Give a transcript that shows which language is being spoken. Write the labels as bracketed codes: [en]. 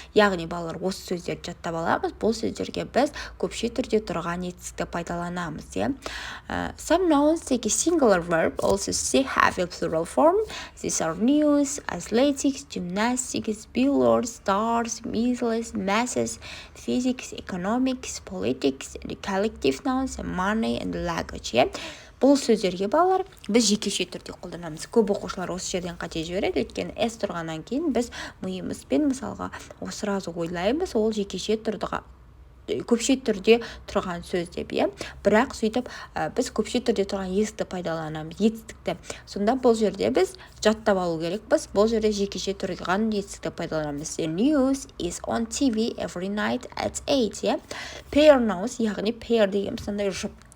[kk] Яғни балалар осы сөздерді жаттап аламыз. Бұл сөздерге біз көпше түрде тұрған етістікті пайдаланамыз. [en] Some nouns take a singular verb. Also they have a plural form. These are news, athletics, gymnastics, billboards, stars, measles, masses, physics, economics, politics, and collective nouns, money and language. [kk] Бұл сөздерге балалар біз жекеше түрде қолданамыз. Көп оқушылар осы жерден қате жібереді, өйткені S тұрғаннан кейін біз миымызбен мысалға сразу ойлаймыз, ол жекеше түрде көпше түрде тұрған сөз деп. Бірақ сөйтіп біз көпше түрде тұрған етістікті пайдаланамыз, етістікті. Сонда бұл жерде біз жаттап алу керекпіз. Бұл жерде жекеше тұрған етістікті пайдаланамыз. [en] The news is on TV every night at 8. Pair nouns, [kk] яғни pair деген сондай жұп.